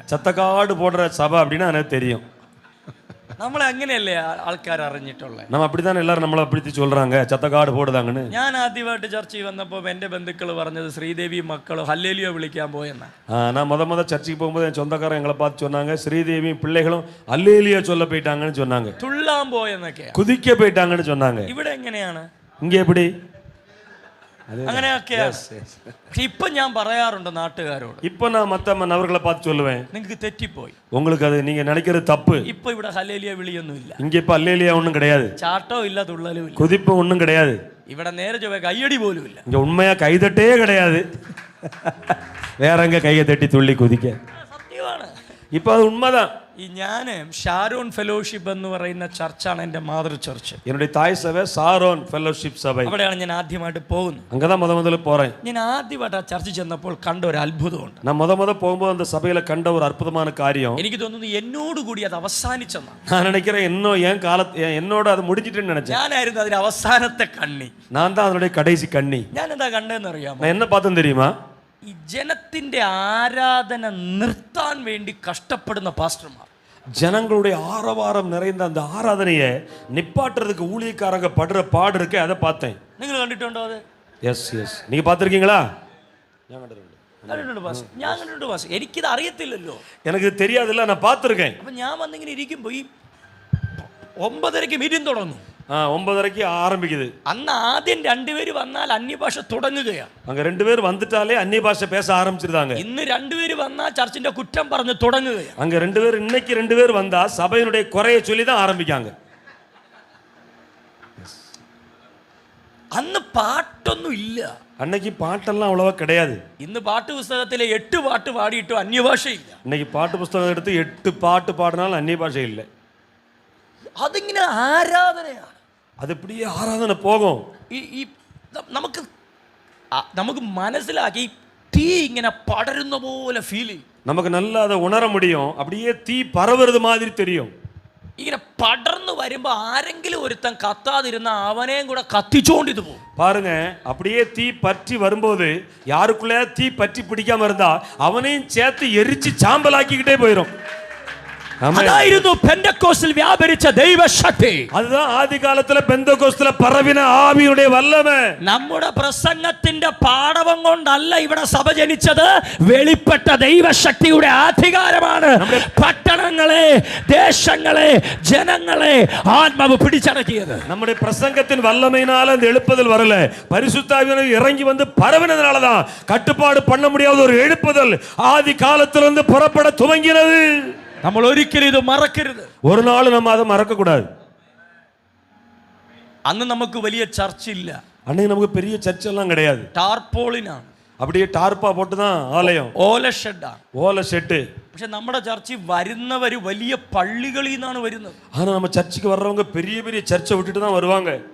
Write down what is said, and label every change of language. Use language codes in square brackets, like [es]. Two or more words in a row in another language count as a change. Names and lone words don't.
[ta] சத்தக்காடு போடுற சபை அப்படின்னா எனக்கு தெரியும். [ml] നമ്മളെ അങ്ങനെയല്ലേ ആൾക്കാർ അറിഞ്ഞിട്ടുള്ളത്. [ta] நம்ம அப்படித்தானே எல்லாரும் நம்மளை அப்படி சொல்றாங்க, சத்தக்காடு போடுதாங்கன்னு. [ml] ഞാൻ ആദ്യമായിട്ട് ചർച്ചയിൽ വന്നപ്പോൾ എൻ്റെ ബന്ധുക്കൾ പറഞ്ഞത് ശ്രീദേവി മക്കളോ ഹല്ലേലൂയ വിളിക്കാൻ പോയെന്നാ. [ta] நான் முத சர்ச்சைக்கு போகும்போது என் சொந்தக்காரன் எங்களை பார்த்து சொன்னாங்க, ஸ்ரீதேவியும் பிள்ளைகளும் அல்லேலியா சொல்ல போயிட்டாங்கன்னு சொன்னாங்க, [ml] തുള്ളാൻ പോയെന്നൊക്കെയാ, [ta] குதிக்க போயிட்டாங்கன்னு சொன்னாங்க. [ml] ഇവിടെ എങ്ങനെയാണ്? [ta] இங்க எப்படி? [ml] അങ്ങനെയൊക്കെയാ. ഇപ്പൊ ഞാൻ പറയാറുണ്ട് നാട്ടുകാരോട്, [ta] இப்போ நான் மற்ற நபர்களை பார்த்து சொல்லுவேன், [ml] നിങ്ങൾക്ക് തെറ്റിപ്പോയി, [ta] உங்களுக்கு அது நீங்க நினைக்கிறது தப்பு. [ml] ഇപ്പൊ ഇവിടെ ഹല്ലേലൂയ വിളിയൊന്നും ഇല്ല, [ta] இங்க இப்ப அல்லேலியா ஒண்ணும் கிடையாது, [ml] ചാട്ടോ ഇല്ല, തുള്ളലും ഇല്ല, [ta] குதிப்பு ஒண்ணும் கிடையாது, [ml] ഇവിടെ നേരെ ചൊവ്വേ കയ്യടി പോലും ഇല്ല. [ta] இங்க உண்மையா கைதட்டே கிடையாது, வேற எங்க கையை தட்டி துள்ளி குதிக்க. [ml] സത്യമാണ്. [ta] இப்ப அது உண்மைதான். [ml] ഈ ഞാൻ ഷാരോൺ ഫെലോഷിപ്പ് എന്ന് പറയുന്ന ചർച്ചാണ് എൻ്റെ മാതൃ ചർച്ച്. [ta] என்னுடைய தாய் சபை சாரோன் ஃபெல்லோஷிப் சபை. [ml] അവിടെയാണ് ഞാൻ ആദ്യമായിട്ട് പോകുന്നത്. [ta] அங்கதான் முதல்ல போறேன். [ml] ഞാൻ ആദ്യമായിട്ട് ആ ചർച്ച ചെന്നപ്പോൾ കണ്ട ഒരു അത്ഭുതമുണ്ട്. [ta] நான் முத போகும்போது அந்த சபையில கண்ட ஒரு அற்புதமான காரியம், [ml] എനിക്ക് തോന്നുന്നു എന്നോട് കൂടി അത് അവസാനിച്ചെന്നാണ്. [ta] நான் நினைக்கிறேன் என்னோட அது முடிஞ்சிட்டுன்னு நினைச்சேன். [ml] ഞാനായിരുന്നു അതിന്റെ അവസാനത്തെ കണ്ണി. [ta] நான் தான் அதனுடைய கடைசி கண்ணி. [ml] ഞാൻ എന്താ കണ്ടതെന്ന് അറിയാമോ? [ta] நான் என்ன பார்த்தேன்னு தெரியுமா? [ml] ഈ ജനത്തിന്റെ ആരാധന നിർത്താൻ വേണ്ടി കഷ്ടപ്പെടുന്ന പാസ്റ്റർമാർ, [ta] ஜனங்களுடைய ஆரவாரம் நிறைந்த அந்த ஆராதனையை நிப்பாட்டுறதுக்கு ஊழியக்காரங்க படுற பாடு இருக்கே, அதை பார்த்தேன். [ml] നിങ്ങൾ കണ്ടിട്ടുണ്ടോ അത്? [ta] எஸ் நீங்க பார்த்துருக்கீங்களா? [ml] കണ്ടിട്ടുണ്ട് പാസ്, ഞാൻ കണ്ടിട്ടുണ്ട് പാസ്. എനിക്കിത് അറിയത്തില്ലല്ലോ, [ta] எனக்கு தெரியாதுல்ல, நான் பார்த்துருக்கேன். [ml] അപ്പൊ ഞാൻ വന്നിങ്ങനെ ഇരിക്കുമ്പോ ഈ 9:30 മീറ്റിംഗ് തുടങ്ങും. [ta] 9:30 ஆரம்பிக்குது. [ml] അന്ന് ആദ്യം 2 പേര് വന്നാൽ അന്യഭാഷ തുടങ്ങുകയാണ്. [ta] அங்க 2 பேர் வந்துட்டாலே அந்நிய பாஷை பேச ஆரம்பிச்சிருந்தாங்க. [ml] ഇന്ന് 2 പേര് വന്നാൽ ചർച്ചിന്റെ കുറ്റം പറഞ്ഞ് തുടങ്ങുകയാണ്. [ta] அங்க 2 பேர், இன்னைக்கு 2 பேர் வந்தா சபையினுடைய குறையை சொல்லி தான் ஆரம்பிக்காங்க. [ml] അന്ന് പാട്ടൊന്നും ഇല്ല, [ta] அன்னைக்கு பாட்டெல்லாம் அவ்வளவா கிடையாது. [ml] ഇന്ന് പാട്ട് പുസ്തകത്തിലെ 8 പാട്ട് പാടിയിട്ടും അന്യഭാഷയില്ല. [ta] இன்னைக்கு பாட்டு புஸ்தகம் எடுத்து 8 பாட்டு பாடினாலும் அந்நிய பாஷை இல்லை. [ml] അതിങ്ങനെ ആരാധനയാണ്. [ta] அது இப்படியே ஆராதனை போகும். [ml] ഈ നമുക്ക് മനസ്സിലാക്കി തീ ഇങ്ങനെ പടരുന്ന പോലെ ഫീൽ ചെയ്യും. [ta] நமக்கு நல்லா அதை உணர முடியும். அப்படியே தீ பரவுறது மாதிரி தெரியும். [ml] ഇങ്ങനെ പടർന്നു വരുമ്പോ ആരെങ്കിലും ഒരുത്തൻ കത്താതിരുന്ന അവനെയും കൂടെ കത്തിച്ചോണ്ട് ഇത് പോകും. [ta] பாருங்க, அப்படியே தீ பற்றி வரும்போது யாருக்குள்ளே தீ பற்றி பிடிக்காம இருந்தா அவனையும் சேர்த்து எரிச்சு சாம்பலாக்கிக்கிட்டே போயிடும். [ml] അതായിരുന്നു പെന്തക്കോസ്തിൽ വ്യാപരിച്ച ദൈവശക്തി. [ta] அதுதான் ஆதி காலத்துல பெந்தகோஸ்துல பரவின ஆவியுடைய வல்லமை. [ml] നമ്മുടെ പ്രസംഗത്തിന്റെ പാടവം കൊണ്ടല്ല ഇവിടെ സഭ ജനിച്ചത്, വെളിപ്പെട്ട ദൈവശക്തിയുടെ അധികാരമാണ് പട്ടണങ്ങളെ, ദേശങ്ങളെ, ജനങ്ങളെ ആത്മാവ് പിടിച്ചടക്കിയത്. [ta] நம்முடைய பிரசங்கத்தின் வல்லமையினால அந்த எழுப்புதல் வரல, பரிசுத்த ஆவியானவர் இறங்கி வந்து பரவினதுனால தான் கட்டுப்பாடு பண்ண முடியாத ஒரு எழுப்புதல் ஆதி காலத்திலிருந்து புறப்பட துவங்கினது. [ml] നമ്മൾ ഒരിക്കലും ഇത് മറക്കരുത്. [ta] ஒரு நாள் நம்ம அதை மறக்க கூடாது. [ml] അന്ന് നമുക്ക് വലിയ ചർച്ചില്ല, [ta] அன்னைக்கு நமக்கு பெரிய சர்ச் எல்லாம் கிடையாது. [ml] ടാർപോളിനാണ്, [ta] அப்படியே டார்ப்பா போட்டு தான் ஆலயம், [ml] ഓല ഷെഡാണ്. [ta] ஓலை ஷெட்டு. [ml] പക്ഷെ നമ്മുടെ ചർച്ചിൽ വരുന്നവര് വലിയ പള്ളികളിൽ നിന്നാണ് വരുന്നത്. [ta] ஆனா நம்ம சர்ச்சுக்கு வர்றவங்க பெரிய பெரிய சர்ச்சை விட்டுட்டு தான் வருவாங்க.